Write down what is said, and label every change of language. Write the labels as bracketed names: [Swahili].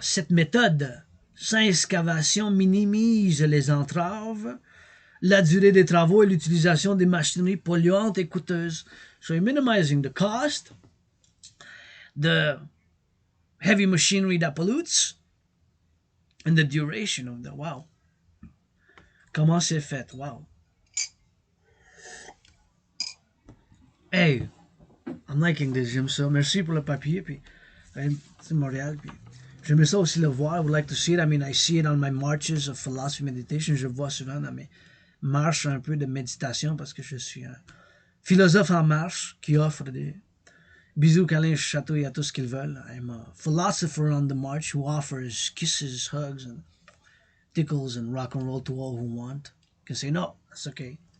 [French] Cette méthode sans excavation minimise les entraves, la durée des travaux et l'utilisation des machineries polluantes et coûteuses. [English] So you're minimizing the cost, the heavy machinery that pollutes, and the duration of the, wow. [French] Comment c'est fait, wow. [English] Hey, I'm liking this, [French] j'aime ça. Merci pour le papier, puis c'est Montréal, puis j'aimerais ça aussi le voir. [English] I would like to see it. I mean, I see it on my marches of philosophy meditation. [French] Je le vois souvent dans mes marches un peu de méditation parce que je suis un philosophe en marche qui offre Bisous, calins, chatouilles à tout ce qu'ils veulent. [English] I'm a philosopher on the march who offers kisses, hugs, and tickles and rock and roll to all who want. You can say no, that's okay.